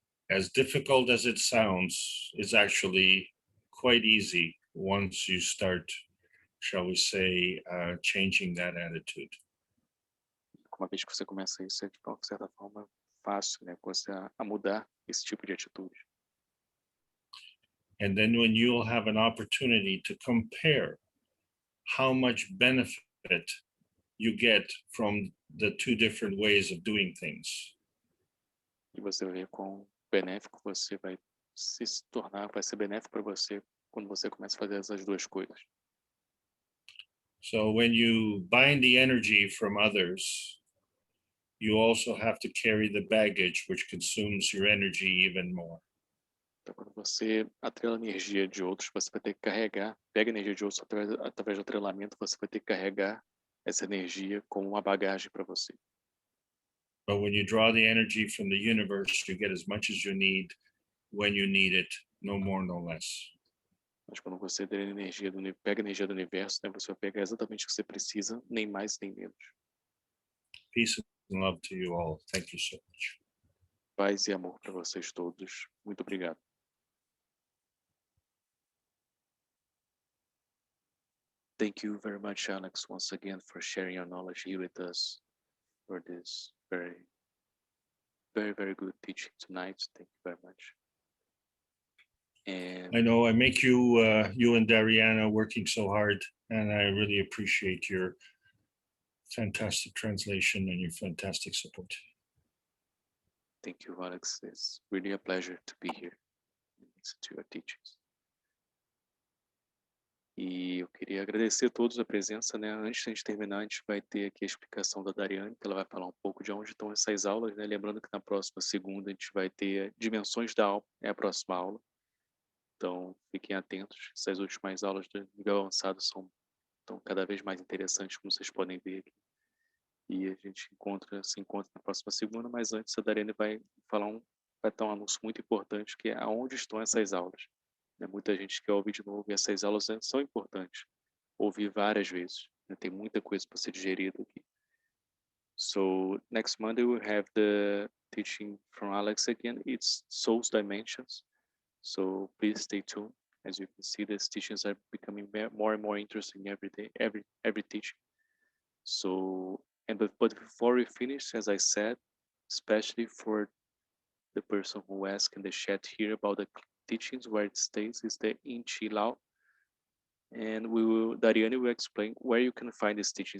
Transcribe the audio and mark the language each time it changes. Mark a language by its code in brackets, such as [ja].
[en] As difficult as it sounds, it's actually quite easy once you start, shall we say, changing that attitude. [pt] Uma vez que você começa isso, é de certa forma fácil, né? Você a mudar esse tipo de atitude. [en] And then when you'll have an opportunity to compare how much benefit you get from the two different ways of doing things. [pt] E você vai ver quão benéfico você vai se tornar, vai ser benéfico para você quando você começa a fazer essas duas coisas. [en] So when you bind the energy from others, you also have to carry the baggage which consumes your energy even more. [pt] Então, quando você atrela a energia de outros, você vai ter que carregar, pega a energia de outros através do atrelamento, você vai ter que carregar essa energia como uma bagagem para você. [en] But when you draw the energy from the universe, you get as much as you need when you need it, no more, no less. [pt] Mas quando você pega a energia do universo, né, você vai pegar exatamente o que você precisa, nem mais nem menos. [en] Peace and love to you all. Thank you so much. [pt] Paz e amor para vocês todos. Muito obrigado. [en] Thank you very much, Alex, once again for sharing your knowledge here with us for this very, very, very good teaching tonight. Thank you very much. And I know I make you, you and Dariana working so hard, and I really appreciate your fantastic translation and your fantastic support. thank you, Alex. It's really a pleasure to be here and listen to your teachings. [pt] E eu queria agradecer a todos a presença, né? Antes de a gente terminar, a gente vai ter aqui a explicação da Dariane, que ela vai falar um pouco de onde estão essas aulas, né? Lembrando que na próxima segunda a gente vai ter dimensões da alma, é a próxima aula. Então, fiquem atentos. Essas últimas aulas do nível avançado estão cada vez mais interessantes, como vocês podem ver aqui. E a gente se encontra na próxima segunda, mas antes a Dariane vai dar um anúncio muito importante, que é aonde estão essas aulas. Muita gente quer ouvir de novo, e essas aulas são importantes. Ouvir várias vezes. Tem muita coisa para ser digerida aqui. [en] So, next Monday we'll have the teaching from Alex again. It's Soul's Dimensions. So, please stay tuned. As you can see, these teachings are becoming more and more interesting every day, every teaching. So, but before we finish, as I said, especially for the person who asked in the chat here about the teachings, where it stays is the Inchi Lao, and Dariane will explain where you can find this teaching.